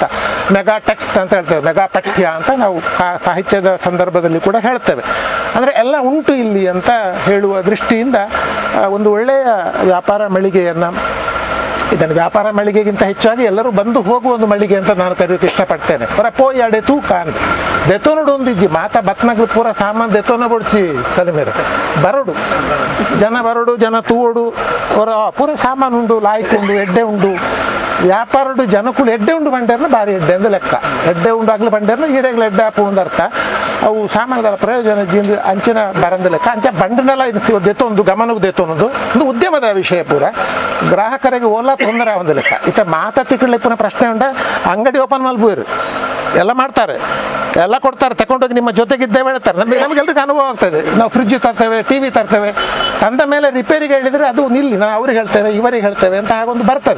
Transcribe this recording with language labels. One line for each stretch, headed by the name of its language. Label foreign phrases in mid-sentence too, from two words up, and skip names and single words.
English: mega text
Kannada: ಅಂತ ಹೇಳ್ತೇವೆ, ಮೆಗಾ ಪಠ್ಯ ಅಂತ ನಾವು ಸಾಹಿತ್ಯದ ಸಂದರ್ಭದಲ್ಲಿ ಕೂಡ ಹೇಳ್ತೇವೆ. ಅಂದರೆ ಎಲ್ಲ ಉಂಟು ಇಲ್ಲಿ ಅಂತ ಹೇಳುವ ದೃಷ್ಟಿಯಿಂದ ಒಂದು ಒಳ್ಳೆಯ ವ್ಯಾಪಾರ ಮಳಿಗೆಯನ್ನು, ಇದನ್ನು ವ್ಯಾಪಾರ ಮಳಿಗೆಗಿಂತ ಹೆಚ್ಚಾಗಿ ಎಲ್ಲರೂ ಬಂದು ಹೋಗುವ ಒಂದು ಮಳಿಗೆ ಅಂತ ನಾನು ಕರೆಯೋಕೆ ಇಷ್ಟಪಡ್ತೇನೆ.
Tulu: ಪೋಯಿ ಅಡೆ ತೂಕ ಅಂತ ದೆತೋನಡು ಒಂದಿಜ್ಜಿ ಮಾತ ಬತ್ನಗಳು ಪೂರ ಸಾಮಾನು ದೆತೋನ ಬೊಡ್ಚಿ ಸಲಿಮೇರೆ ಬರಡು ಜನ ತೂವಡು ಅವರ ಪೂರ ಸಾಮಾನು ಉಂಡು, ಲಾಯ್ಕ್ ಉಂಡು, ಎಡ್ಡೆ ಉಂಡು. ವ್ಯಾಪಾರಡು ಜನಕ್ಕೂ ಎಡ್ಡೆ ಉಂಡು ಬಂಡೇರ್ನ ಭಾರಿ ಎಡ್ಡೆ ಅಂದ ಲೆಕ್ಕ. ಎಡ್ಡೆ ಉಂಡು ಆಗ್ಲಿ ಬಂಡೇರ್ನ ಈರೆಗ್ಲ ಎಡ್ಡೆ ಹಾಪು ಒಂದು ಅರ್ಥ. ಅವು ಸಾಮಾನುಗಳ ಪ್ರಯೋಜನ ಜಿಂದು ಅಂಚಿನ ಬರಂದ ಲೆಕ್ಕ. ಅಂಚ ಬಂಡನೆಲ್ಲ ದೆತ್ತೊಂದು ಗಮನಕ್ಕೆ ದೆತ್ತೊಂದು ಒಂದು ಉದ್ಯಮದ ವಿಷಯ ಪೂರ ಗ್ರಾಹಕರಿಗೆ ಓಲಾ ತೊಂದರೆ ಒಂದು ಲೆಕ್ಕ.
Kannada: ಇತ್ತ ಮಾತಾಡ್ಲಿಕ್ಕೆ
Tulu: ಪುನಃ ಪ್ರಶ್ನೆ ಉಂಡ,
Kannada: ಅಂಗಡಿ
Tulu: ಓಪನ್ ಮಲ್ಬೋರು
Kannada: ಎಲ್ಲ ಮಾಡ್ತಾರೆ, ಎಲ್ಲ ಕೊಡ್ತಾರೆ, ತಗೊಂಡೋಗಿ ನಿಮ್ಮ ಜೊತೆಗಿದ್ದೇವೆ ಹೇಳ್ತಾರೆ. ನಮಗೆಲ್ರಿಗೂ ಅನುಭವ ಆಗ್ತದೆ. ನಾವು ಫ್ರಿಡ್ಜ್ ತರ್ತೇವೆ, ಟಿವಿ ತರ್ತೇವೆ, ತಂದ ಮೇಲೆ ರಿಪೇರಿಗೆ ಹೇಳಿದರೆ ಅದು ನಿಲ್ಲಿ, ನಾವು ಅವ್ರಿಗೆ ಹೇಳ್ತೇವೆ, ಇವರಿಗೆ ಹೇಳ್ತೇವೆ ಅಂತ ಹಾಗೊಂದು ಬರ್ತದೆ.